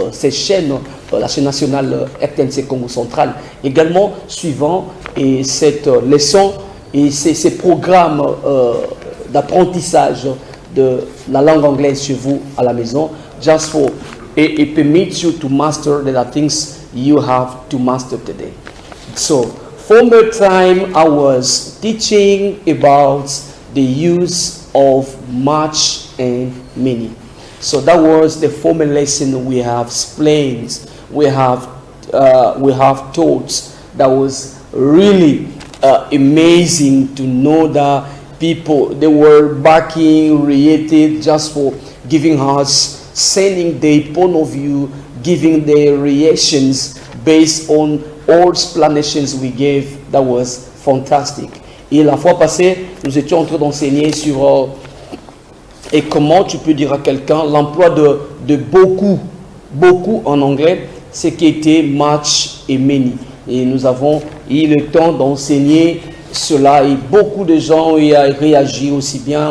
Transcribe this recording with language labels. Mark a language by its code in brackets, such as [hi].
[fr] chaîne, la chaîne nationale RTNC Congo Central, également suivant et cette leçon et ces programmes d'apprentissage de la langue anglaise chez vous à la maison, [en] just for it permits you to master the things you have to master today. So, former time I was teaching about the use of much and many. So that was the former lesson we have explained, we have taught. That was really amazing to know that people, they were backing, related just for giving us sending their point of view, giving their reactions based on all explanations we gave. That was fantastic. [fr] Et la fois passée, nous étions en train d'enseigner sur et comment tu peux dire à quelqu'un l'emploi de beaucoup en anglais, ce qui était much et many. Et nous avons eu le temps d'enseigner cela et beaucoup de gens ont réagi aussi bien.